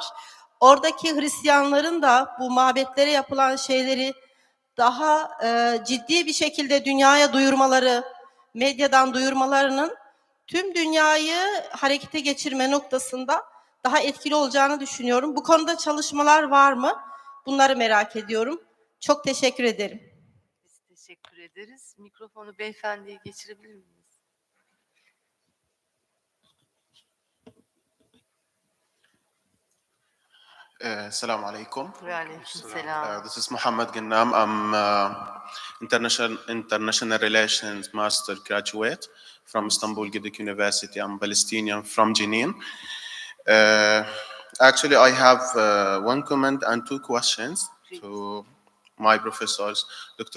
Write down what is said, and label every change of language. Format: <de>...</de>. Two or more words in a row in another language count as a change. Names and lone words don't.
<tr>Oradaki Hristiyanların da bu mabetlere yapılan şeyleri daha ciddi bir şekilde dünyaya duyurmaları, medyadan duyurmalarının tüm dünyayı harekete geçirme noktasında daha etkili olacağını düşünüyorum. Bu konuda çalışmalar var mı? Bunları merak ediyorum. Çok teşekkür ederim. Biz teşekkür ederiz. Mikrofonu beyefendiye geçirebilir miyiz?</tr> <ar>السلام عليكم.</ar> <tr>Aleykümselam.</tr> <en>This is Muhammad Gannam. I'm international relations master graduate from Istanbul Gidik University. I'm Palestinian from Jenin. Actually, I have one comment and two questions to my professors, Dr.</en>